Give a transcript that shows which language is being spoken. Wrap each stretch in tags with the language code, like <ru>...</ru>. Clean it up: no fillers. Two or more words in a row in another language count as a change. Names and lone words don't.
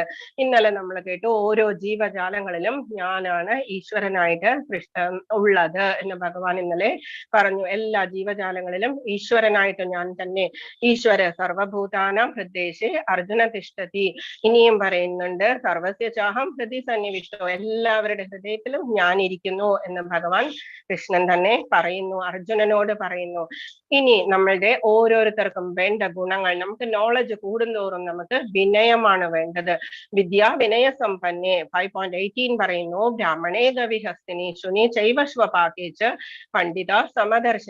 <ml>ഇന്നലെ നമ്മൾ കേട്ടു ഓരോ ജീവജാലങ്ങളിലും ഞാനാണ് ഈശ്വരനായിട്ട് ഉള്ളത് എന്ന് ഭഗവാൻ ഇന്നലെ പറഞ്ഞു. എല്ലാ ജീവജാലങ്ങളിലും ഈശ്വരനായിട്ട് ഞാൻ തന്നെ.</ml> <sa>ഈശ്വര സർവഭൂതാനാം ഹൃദ്ദേശേ അർജുന തിഷ്ഠതി.</sa> <ml>ഇനിയും പറയുന്നുണ്ട്</ml> <sa>സർവസ്യ ചാഹം ഹൃദി സന്നിവിഷ്ടോ,</sa> <ml>എല്ലാവരുടെ ഹൃദയത്തിലും ഞാൻ ഇരിക്കുന്നു എന്ന് ഭഗവാൻ കൃഷ്ണൻ തന്നെ പറയുന്നു, അർജുനനോട് പറയുന്നു. ഇനി നമ്മളുടെ ഓരോരുത്തർക്കും വേണ്ട ഗുണങ്ങൾ, നമുക്ക് നോളജ് കൂടുന്തോറും നമുക്ക് വിനയമാണ് വേണ്ടത്.</ml> <sa>വിദ്യാ വിനയ സമ്പന്നേ 5.18 പറയുന്നു ബ്രാഹ്മണേ ഗവിഹസ്തിനി ശുനി ചൈവശ്വപാകേച്ച് പണ്ഡിത സമദർശന.</sa>